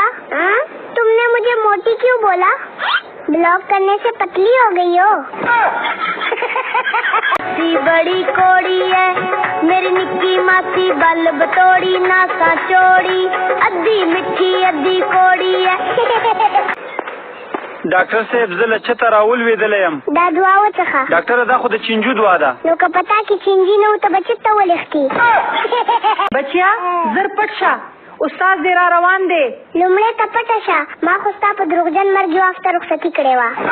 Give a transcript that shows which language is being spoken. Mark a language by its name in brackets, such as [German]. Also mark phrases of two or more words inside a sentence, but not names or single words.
[Hindi] तुमने मुझे मोटी क्यों बोला? ब्लॉक करने से पतली हो गई हो। [Punjabi] ਬੜੀ ਕੌੜੀ ਹੈ ਮੇਰੀ ਨਿੱਕੀ ਮਾਸੀ, ਬੱਲ ਬਤੋੜੀ ਨਾਸਾ ਚੌੜੀ, ਅੱਧੀ ਮਿੱਠੀ ਅੱਧੀ ਕੌੜੀ ਹੈ। [Pashto] ډاکټر صاحب زه له چته راولوېدلی یم. دا دعا وڅخه. ډاکټره دا خو د چینجو دعا ده. نو که په تا کې چینجي نه و ته به چېرته ولښتې؟ بچیا زر پټ شه، استاد دې را روان دی. لومړی ته پټه شه، ما خو ستا په دروغجن مرګ جواب ته رخصتي کړې وه.